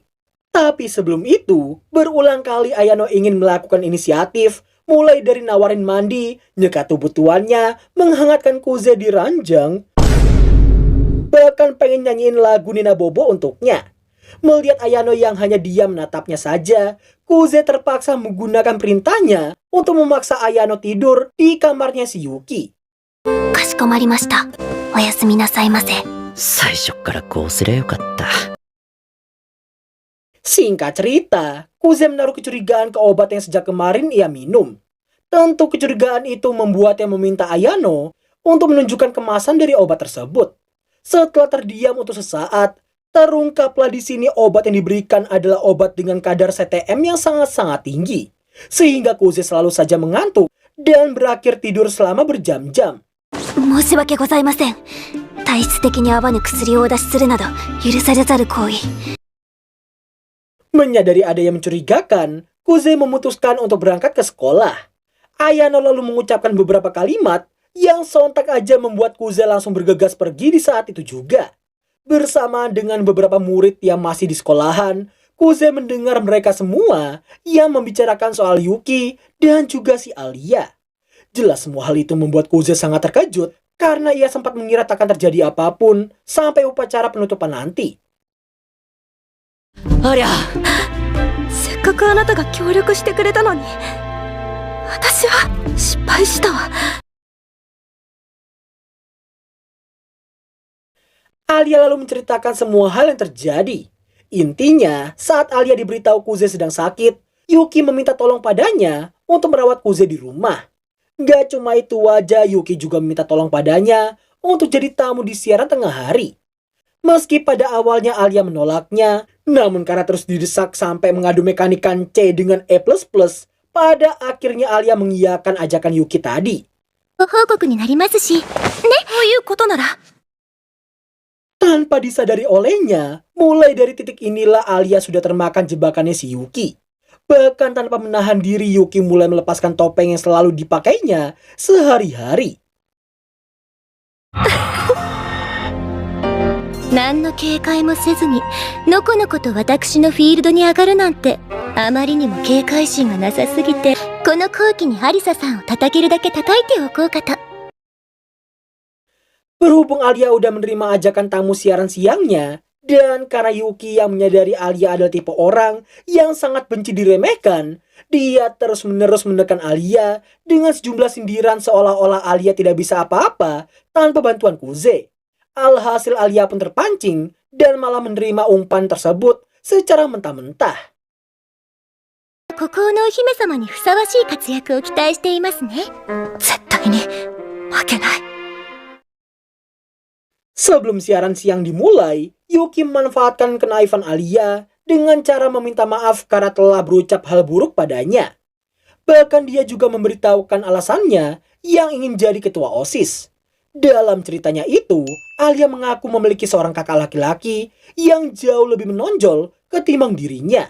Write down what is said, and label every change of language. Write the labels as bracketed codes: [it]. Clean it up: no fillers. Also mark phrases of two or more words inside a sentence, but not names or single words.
[id] Tapi sebelum itu, berulang kali Ayano ingin melakukan inisiatif Mulai dari nawarin mandi, nyekat tubuh tuannya, menghangatkan Kuze di ranjang, bahkan pengen nyanyiin lagu Nina Bobo untuknya. Melihat Ayano yang hanya diam menatapnya saja, Kuze terpaksa menggunakan perintahnya untuk memaksa Ayano tidur di kamarnya si Yuki. [ja] かしこまりました。おやすみなさいませ。最初からこうすりゃよかった。 [id] Singkat cerita, Kuze menaruh kecurigaan ke obat yang sejak kemarin ia minum. Tentu kecurigaan itu membuatnya meminta Ayano untuk menunjukkan kemasan dari obat tersebut. Setelah terdiam untuk sesaat, terungkaplah di sini obat yang diberikan adalah obat dengan kadar CTM yang sangat-sangat tinggi. Sehingga Kuze selalu saja mengantuk dan berakhir tidur selama berjam-jam. [ja] 申し訳ございません。体質的に合わぬ薬をお出しするなど許されざる行為。 [id] Menyadari ada yang mencurigakan, Kuze memutuskan untuk berangkat ke sekolah. Ayano lalu mengucapkan beberapa kalimat yang sontak aja membuat Kuze langsung bergegas pergi di saat itu juga. Bersamaan dengan beberapa murid yang masih di sekolahan, Kuze mendengar mereka semua yang membicarakan soal Yuki dan juga si Alia. Jelas semua hal itu membuat Kuze sangat terkejut karena ia sempat mengira tak akan terjadi apapun sampai upacara penutupan nanti. [ja] ありゃ、せっかくあなたが協力してくれたのに、私は失敗したわ。 [id] Alia lalu menceritakan semua hal yang terjadi. Intinya, saat Alia diberitahu Kuze sedang sakit, Yuki meminta tolong padanya untuk merawat Kuze di rumah. Gak cuma itu aja, Yuki juga meminta tolong padanya untuk jadi tamu di siaran tengah hari. Meski pada awalnya Alia menolaknya, namun karena terus didesak sampai mengadu mekanikan C dengan E++, pada akhirnya Alia mengiyakan ajakan Yuki tadi. [ja] ご報告になりますし、ね、そういうことなら。 [id] Tanpa disadari olehnya, mulai dari titik inilah Alia sudah termakan jebakannya si Yuki. Bahkan tanpa menahan diri, Yuki mulai melepaskan topeng yang selalu dipakainya sehari-hari. [ja] 何の警戒もせずにのこのこと私のフィールドに上がるなんて、あまりにも警戒心がなさすぎて、この後期にアリサさんを叩けるだけ叩いておこうかと。 [id] Berhubung Alia udah menerima ajakan tamu siaran siangnya, dan karena Yuki yang menyadari Alia adalah tipe orang yang sangat benci diremehkan, dia terus-menerus menekan Alia dengan sejumlah sindiran seolah-olah Alia tidak bisa apa-apa tanpa bantuan Kuze. Alhasil Alia pun terpancing dan malah menerima umpan tersebut secara mentah-mentah. [ja] 孤高のお姫様にふさわしい活躍を期待していますね。絶対に負けない。 [id] Sebelum siaran siang dimulai, Yuki memanfaatkan kenaifan Alia dengan cara meminta maaf karena telah berucap hal buruk padanya. Bahkan dia juga memberitahukan alasannya yang ingin jadi ketua OSIS. Dalam ceritanya itu, Alia mengaku memiliki seorang kakak laki-laki yang jauh lebih menonjol ketimbang dirinya.